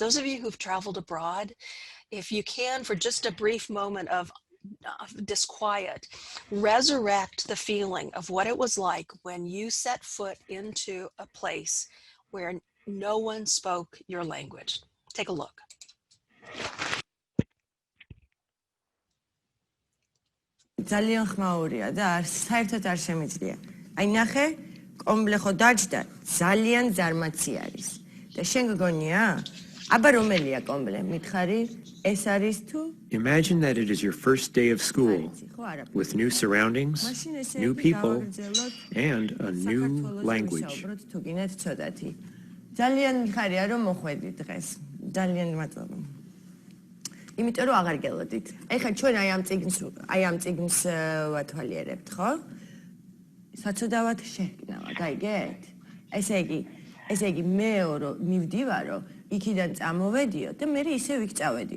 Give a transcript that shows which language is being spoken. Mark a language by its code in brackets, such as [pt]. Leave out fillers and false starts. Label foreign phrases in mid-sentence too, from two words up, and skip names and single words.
[en] Those of you who've traveled abroad, if you can, for just a brief moment of disquiet, resurrect the feeling of what it was like when you set foot into a place where no one spoke your language. Take a look. [ka] ძალიან ხმაურია და საერთოდ არ შემიძლია. აი ნახე, კომბლე ხო დაჯდა, ძალიან ზარმაცი არის. და შენ გგონია? აბა რომელია კომბლე? მითხარი, ეს არის თუ? [en] Imagine that it is your first day of school, with new surroundings, new people, and a new language. [ka] თუ გინდათ ცოტათი. ძალიან მიხარია რომ მოხვედით დღეს. ძალიან მადლობა. იმიტომ რომ აღარ გელოდით. ეხლა ჩვენ აი ამ წიგნს ვათვალიერებთ, ხო? საცოდავად შეჰკნავა, გაიგეთ? ესე იგი მე რომ მივდივარო, იქიდან წამოვედიო და მე ისე ვიქწავედი.